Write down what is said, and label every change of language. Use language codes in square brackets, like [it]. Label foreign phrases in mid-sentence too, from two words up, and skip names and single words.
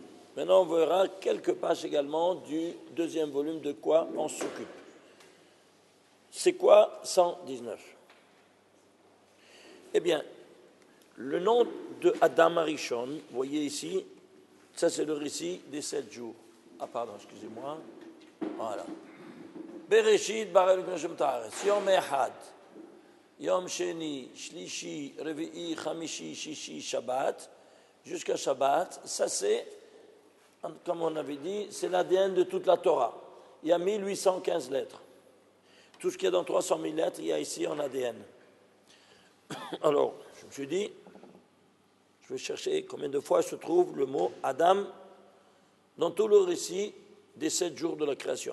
[fr] Maintenant, on verra quelques pages également du deuxième volume, de quoi on s'occupe. C'est quoi 119? Eh bien, le nom de [he] אדם הראשון, [fr] vous voyez ici, ça c'est le récit des 7 jours. Ah pardon, excusez-moi. Voilà. [he] בראשית ברא אלוקים הארץ, יום אחד, יום שני, שלישי, רביעי, חמישי, שישי, שבת, [fr] jusqu'à Shabbat. Ça c'est, comme on avait dit, c'est l'ADN de toute la Torah. Il y a 1815 lettres. Tout ce qui est dans 300 000 lettres, il y a ici en ADN. Alors, je me suis dit, je vais chercher combien de fois se trouve le mot Adam dans tout le récit des 7 jours de la création.